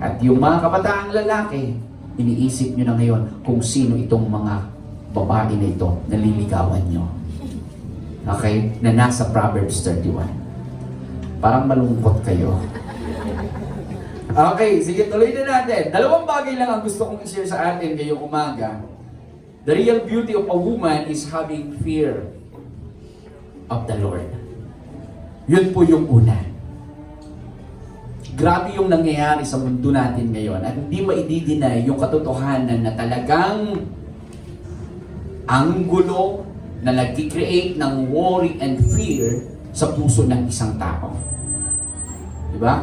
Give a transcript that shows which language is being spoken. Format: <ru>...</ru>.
<tl>At yung mga kabataang lalaki, iniisip nyo na ngayon kung sino itong mga babae na ito na liligawan nyo. Okay? Na nasa Proverbs 31. Parang malungkot kayo. Okay, sige, tuloy na natin. Dalawang bagay lang ang gusto kong i-share sa atin ngayong umaga.</tl> <en>The real beauty of a woman is having fear of the Lord.</en> <tl>Yun po yung una. Grabe yung nangyayari sa mundo natin ngayon at hindi maididinay yung katotohanan na talagang ang gulo na nag-create ng worry and fear sa puso ng isang tao. Diba?</tl>